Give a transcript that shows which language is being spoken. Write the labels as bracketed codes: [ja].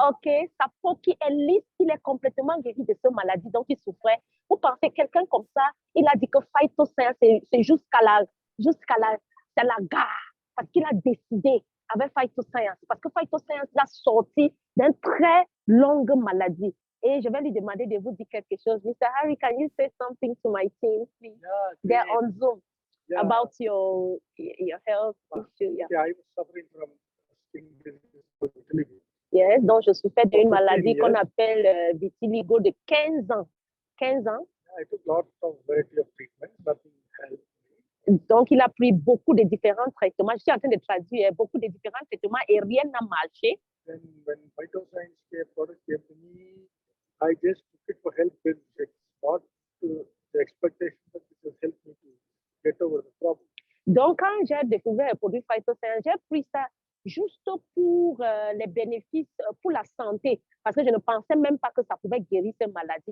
[fr] Ok, sa peau qui est lisse, il est complètement guéri de cette maladie dont il souffrait. Vous pensez quelqu'un comme ça, il a dit que phytoséance, c'est jusqu'à la gare, parce qu'il a décidé avec phytoséance, parce que phytoséance l'a sorti d'une très longue maladie. Et je vais lui demander de vous dire quelque chose. [en] Mr. Harry, can you say something to my team, please? Yeah, they're on Zoom about your health issue. Yeah. I was suffering from skin disease. [fr] Yes, donc je souffrais d'une maladie qu'on appelle vitiligo de 15 ans. 15 ans. [en] I took lots of variety of treatments, nothing helped me. [fr] Donc, il a pris beaucoup de différents traitements. Je suis en train de traduire beaucoup de différents traitements et rien n'a marché. [en] Then when phytoscience product came to me, I just took it for health benefits, not the expectation that it will help me to get over the problem. [fr] Donc, quand j'ai découvert le produit phytoscience, j'ai pris ça juste pour les bénéfices, pour la santé, parce que je ne pensais même pas que ça pouvait guérir cette maladie.